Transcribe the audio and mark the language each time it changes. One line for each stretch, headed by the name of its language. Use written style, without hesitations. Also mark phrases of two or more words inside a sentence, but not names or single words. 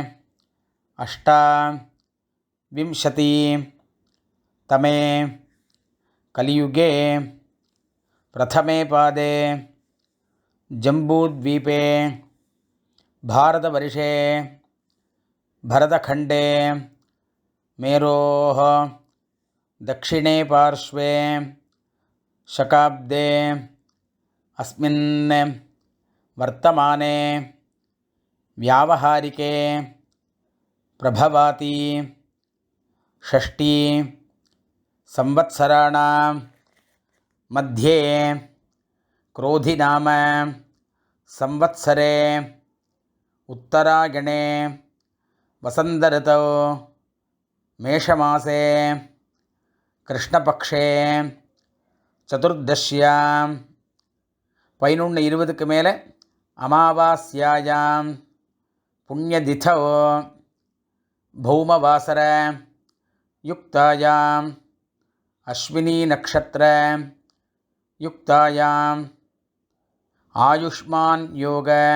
Sanskrit: अष्टाविंशति तमे कलियुगे प्रथमे पादे जम्बूद्वीपे भारतवर्षे भरतखण्डे மேரோः दक्षिणे पार्श्वे शकाब्दे अस्मिन् वर्तमाने व्यावहारिके प्रभवाति षष्ठी संवत्सराणां मध्ये क्रोधिनाम संवत्सरे उत्तरायणे वसन्तऋतौ मेषमासे कृष्णपक्षे चतुर्दश्याम्
Tamil: 11:20க்கு மேலே
Sanskrit: अमावास्यायाम् पुण्यतिथौ भौमवासर युक्तायाम् अश्विनी नक्षत्र युक्तायाम् आयुष्मान् योग